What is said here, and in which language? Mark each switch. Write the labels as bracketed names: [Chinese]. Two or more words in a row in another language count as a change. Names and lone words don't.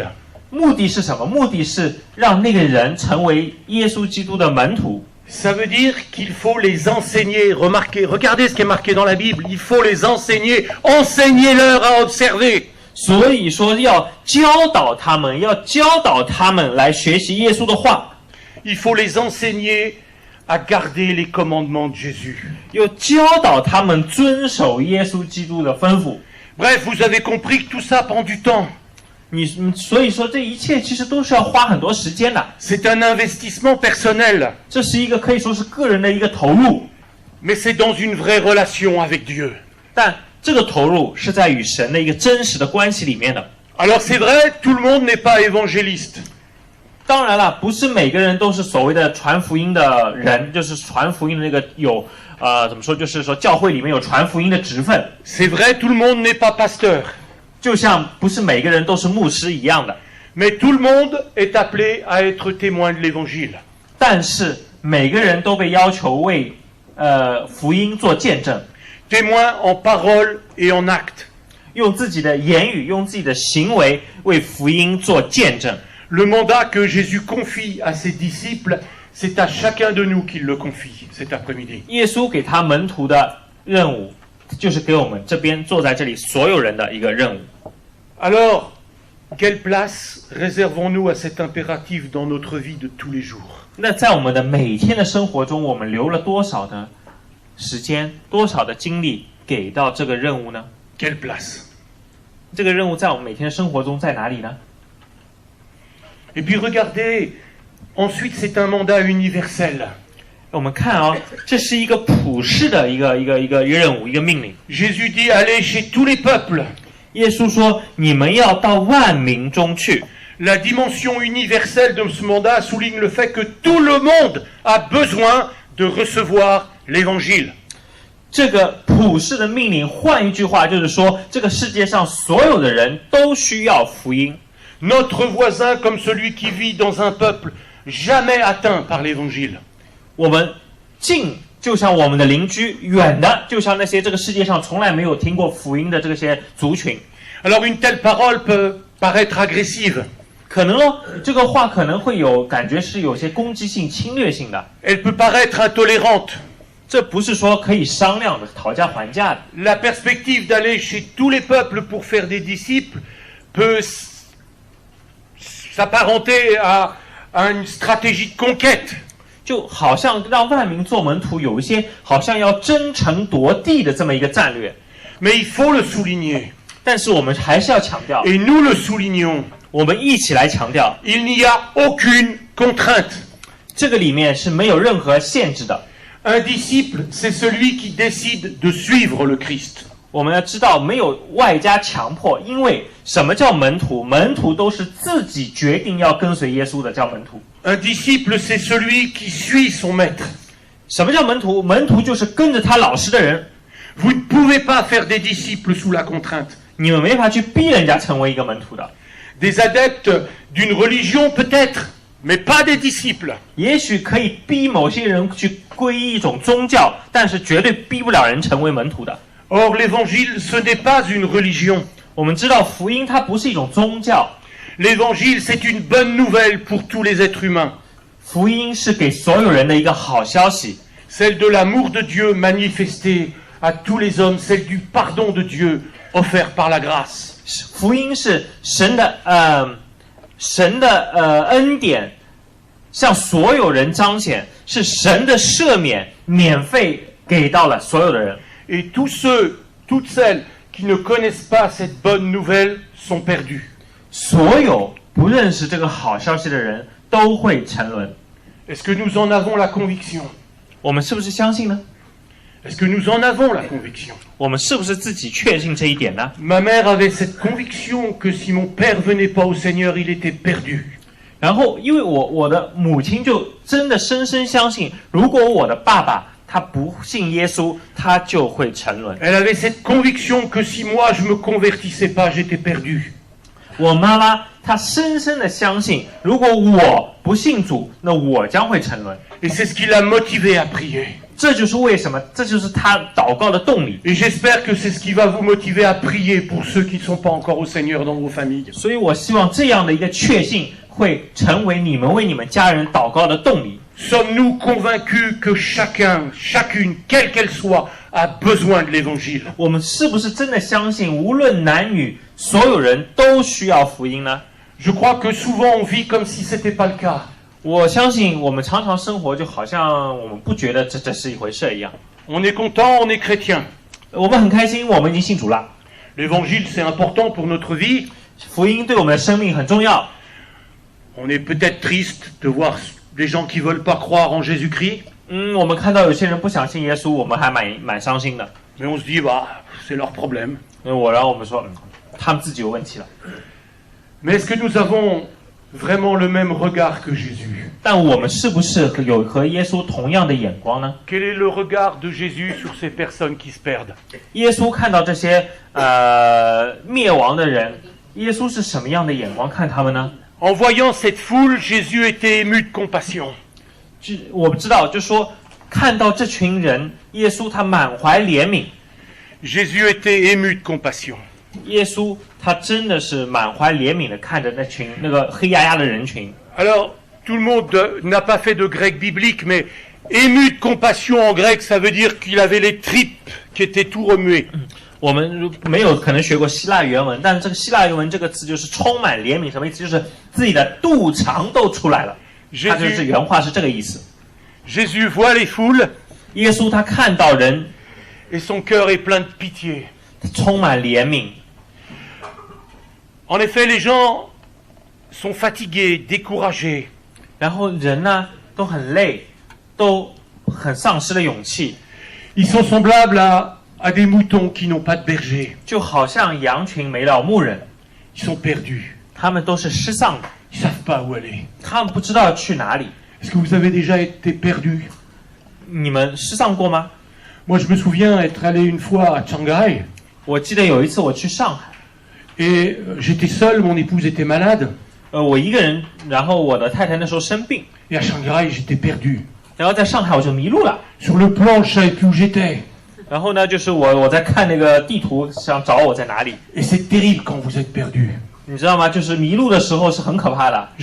[Chinese] 目的是什么？目的是让那个人成为耶稣基督的门徒。 [French] Ça veut dire qu'il faut les enseigner. Remarquez, regardez ce qui est marqué dans la Bible. Il faut les enseigner. Enseignez-leur à observer. [Chinese] 所以说要教导他们来学习耶稣的话。 [French] Il faut les enseigner à garder les commandements de Jésus. [Chinese] 要教导他们遵守耶稣基督的吩咐。 [French] Bref, vous avez compris que tout ça prend du temps. [Chinese] 所以说这一切其实都是要花很多时间的。 [French] C'est un investissement personnel. [Chinese] 这是一个可以说是个人的一个投入， [French] Mais c'est dans une vraie relation avec Dieu. [Chinese] 但这个投入是在与神的一个真实的关系里面的。 [French] Alors c'est vrai, tout le monde n'est pas évangéliste. [Chinese] 当然了，不是每个人都是所谓的传福音的人，就是传福音的那个有怎么说，就是说教会里面有传福音的职分。 [French] C'est vrai, tout le monde n'est pas pasteur. [Chinese] 就像不是每个人都是牧师一样的， [French] Mais tout le monde est appelé à être témoin de l'évangile. [Chinese] 但是每个人都被要求为福音做见证， [French] Témoin en parole et en acte. [Chinese] 用自己的言语，用自己的行为为福音做见证。 [French] Le mandat que Jésus confie à ses disciples, c'est à chacun de nous qu'il le confie cet après-midi. [Chinese] 耶稣给他门徒的任务，就是给我们这边坐在这里所有人的一个任务。 [French] Alors, quelle place réservons-nous à cet impératif dans notre vie de tous les jours? [Chinese] 那在我们的每天的生活中，我们留了多少的时间、多少的精力给到这个任务呢？ [French] Quelle place? [Chinese] 这个任务在我们每天的生活中在哪里呢？ [French] Et puis regardez, ensuite c'est un mandat universel. [Chinese] 我们看这是一个普世的一个任务，一个命令。 [French] Jésus dit allez chez tous les peuples. [Chinese] 耶稣说：“你们要到万民中去。” [French] La dimension universelle de ce mandat souligne le fait que tout le monde a besoin de recevoir l'évangile. [Chinese] 这个普世的命令，换一句话就是说，这个世界上所有的人都需要福音。 [French] Notre voisin comme celui qui vit dans un peuple jamais atteint par l'évangile. [Chinese] 我们近就像我们的邻居，远的就像那些这个世界上从来没有听过福音的这些族群。 [French] Alors une telle parole peut paraître agressive. [Chinese] 可能这个话可能会有感觉是有些攻击性、侵略性的。 [French] Elle peut paraître intolérante. [Chinese] 这不是说可以商量的、讨价还价的。 [French] La perspective d'aller chez tous les peuples pour faire des disciples peut s'apparenter à une stratégie de conquête. [Chinese] 就好像让万民做门徒，有一些好像要争城夺地的这么一个战略。 [French] Mais il faut le souligner. [Chinese] 但是我们还是要强调， [French] Et nous le soulignons. [Chinese] 我们一起来强调， [French] Il n'y a aucune contrainte. [Chinese] 这个里面是没有任何限制的。 [French] Un disciple, c'est celui qui décide de suivre le Christ. [Chinese] 我们要知道，没有外加强迫，因为什么叫门徒？门徒都是自己决定要跟随耶稣的，叫门徒。 [French] Un disciple, c'est celui qui suit son maître. [Chinese] 什么叫门徒？门徒就是跟着他老师的人。 [French] Vous ne pouvez pas faire des disciples sous la contrainte. [Chinese] 你们没法去逼人家成为一个门徒的。 [French] Des adeptes d'une religion peut-être, mais pas des disciples. [Chinese] 也许可以逼某些人去皈依一种宗教，但是绝对逼不了人成为门徒的。 [French] Or, l'évangile, ce n'est pas une religion. [Chinese] 我们知道福音它不是一种宗教， [French] L'évangile, c'est une bonne nouvelle pour tous les êtres humains. [Chinese] 福音是给所有人的一个好消息， [French] Celle de l'amour de Dieu manifesté à tous les hommes, celle du pardon de Dieu offert par la grâce. [Chinese] 福音是神的恩典向所有人彰显，是神的赦免免费给到了所有的人。 [French] Et tous ceux, toutes celles qui ne connaissent pas cette bonne nouvelle sont perdus. [Chinese] 所有不认识这个好消息的人都会沉沦。 [French] Est-ce que nous en avons la conviction? [Chinese] 我们是不是相信呢？ [French] Est-ce que nous en avons la conviction? [Chinese] 我们是不是自己确信这一点呢？ [French] Ma mère avait cette conviction que si mon père venait pas au Seigneur, il était perdu. [Chinese] 然后，因为我的母亲就真的深深相信，如果我的爸爸他不信耶稣，他就会沉沦。 [French] Elle avait cette conviction que si moi je me convertissais pas, j'étais perdu. [Chinese] 我妈妈她深深的相信，如果我不信主，那我将会沉沦。 [French] Et c'est ce qui l'a motivé à prier. [Chinese] 这就是为什么，这就是她祷告的动力。 [French] Et j'espère que c'est ce qui va vous motiver à prier pour ceux qui ne sont pas encore au Seigneur dans vos familles. [Chinese] 所以我希望这样的一个确信会成为你们为你们家人祷告的动力。 [French] Sommes-nous convaincus que chacun, chacune, quelle qu'elle soit, a besoin de l'évangile? [Chinese] 我们是不是真的相信，无论男女，所有人都需要福音呢？ [French] Je crois que souvent on vit comme si c'était pas le cas. [Chinese] 我相信我们常常生活就好像我们不觉得这是一回事一样。 [French] On est content, on est chrétien. [Chinese] 我们很开心，我们已经信主了。 [French] L'évangile, c'est important pour notre vie. [Chinese] 福音对我们的生命很重要。 [French] On est peut-être triste de voir des gens qui veulent pas croire en Jésus-Christ. [Chinese] 我们看到有些人不想信耶稣，我们还蛮伤心的。 [French] Mais on se dit, bah, c'est leur problème. [Chinese] 然后我们说，他们自己有问题了。 [French] Mais est-ce que nous avons vraiment le même regard que Jésus? [Chinese] 但我们是不是有和耶稣同样的眼光呢？ [French] Quel est le regard de Jésus sur ces personnes qui se perdent? [Chinese] 耶稣看到这些灭亡的人，耶稣是什么样的眼光看他们呢？ [French] En voyant cette foule, Jésus était ému de compassion. [Chinese] 我们知道，就说看到这群人，耶稣他满怀怜悯。 [French] Jésus était ému de compassion. [Chinese] 耶稣他真的是满怀怜悯的看着那个黑压压的人群。 [French] Alors, tout le monde n'a pas fait de grec biblique, mais ému de compassion en grec, ça veut dire qu'il avait les tripes qui étaient tout remuées. [Chinese] 我们没有可能学过希腊原文，但是这个希腊原文这个词就是充满怜悯，什么意思？就是自己的肚肠都出来了。它就是原话是这个意思。 [French] Jésus voit les foules, [Chinese] 耶稣他看到人， [French] et son cœur est plein de pitié. [Chinese] 充满怜悯。 [French] En effet, les gens sont fatigués, découragés. [Chinese] 然后人呢都很累，都很丧失了勇气。 [French] Ils sont semblables à des moutons qui n'ont pas de berger. [Chinese] 就好像羊群没了牧人， [French] Ils sont perdus. [Chinese] 他们都是失丧的， [French] Ils savent pas où aller. [Chinese] 他们不知道去哪里。 [French] Est-ce que vous avez déjà été perdu? [Chinese] 你们失丧过吗？ [French] Moi, je me souviens être allé une fois à Shanghai [Chinese] 我记得有一次我去上海， [French] et j'étais seul, mon épouse était malade [Chinese] 我一个人，然后我的太太那时候生病， [French] et à Shanghai, j'étais perdu. [Chinese] 然后在上海我就迷路了。 [French] Sur le plan, je savais plus où j'étais. [Chinese] 然后呢，就是我在看那个地图，想找我在哪里。 [French] Et c'est terrible quand vous êtes perdu. [Chinese] 你知道吗？就是迷路的时候是很可怕的。